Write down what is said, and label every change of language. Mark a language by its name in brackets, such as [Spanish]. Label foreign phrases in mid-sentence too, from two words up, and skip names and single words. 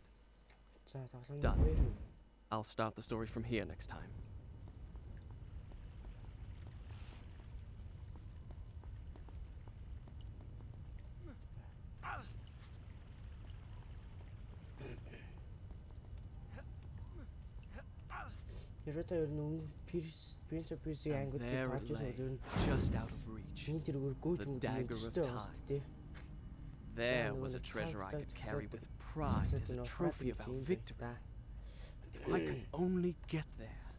[Mongolian] За [English] Done. [Mongolian] тоглоом. [English] I'll start the story from here next time. [Mongolian] Ерөөдөө ер нь өмнө Prince of Persia ангид [English] There [Mongolian] гарч [English] it [Mongolian] ирсэн [English] lay, [Mongolian] бол ер нь [English] just out of reach. [Mongolian] энэ тэргээр гүйж [English] The [Mongolian] мөнгө [English] dagger of [Mongolian] өстэй [English] time. [Mongolian] байна тий. [English] There was a treasure I could carry with pride as a trophy of our victory. If I could only get there.